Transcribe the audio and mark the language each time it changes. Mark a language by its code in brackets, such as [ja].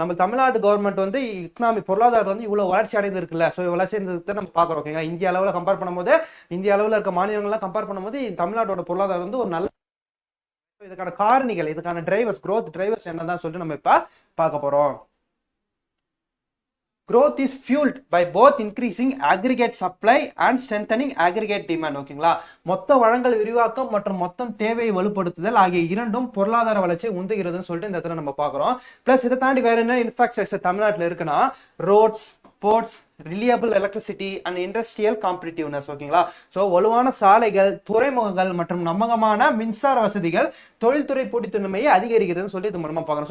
[ta] நம்ம தமிழ்நாடு கவர்மெண்ட் வந்து எக்கனாமி பொருளாதாரம் வந்து இவ்வளவு வளர்ச்சி அடைந்து இருக்குல்ல. ஸோ வளர்ச்சி அடைந்ததை நம்ம பார்க்குறோம். ஓகேங்களா. இந்திய அளவில் கம்பேர் பண்ணும்போது இந்திய அளவில் இருக்க மாநிலங்கள்லாம் கம்பேர் பண்ணும்போது தமிழ்நாட்டோட பொருளாதாரம் வந்து ஒரு நல்ல, இதுக்கான காரணிகள் இதுக்கான டிரைவர்ஸ் growth டிரைவர்ஸ் என்னதான் சொல்லிட்டு நம்ம இப்ப பார்க்க போறோம். [en] growth is fueled by both increasing aggregate supply and strengthening aggregate demand. [ta] ஓகேங்களா. மொத்த வழங்கல் விரிவாக்கம் மற்றும் மொத்தம் தேவையை வலுப்படுத்துதல் ஆகிய இரண்டும் பொருளாதார வளர்ச்சியை உந்துகிறதுன்னு சொல்லிட்டு இந்த இடத்துல நம்ம பார்க்கிறோம். [en] plus [ta] இதை தாண்டி வேற என்ன இன்ஃப்ராஸ்ட்ரக்சர் தமிழ்நாட்டில் இருக்குன்னா [en] Roads, ports, reliable electricity and industrial competitiveness. ஓகேங்களா. [ta] ஸோ வலுவான சாலைகள், துறைமுகங்கள் மற்றும் நம்பகமான மின்சார வசதிகள் தொழில்துறை போட்டித்தன்மையை அதிகரிக்கிறதுன்னு சொல்லி இது மூலமா பார்க்கறோம்.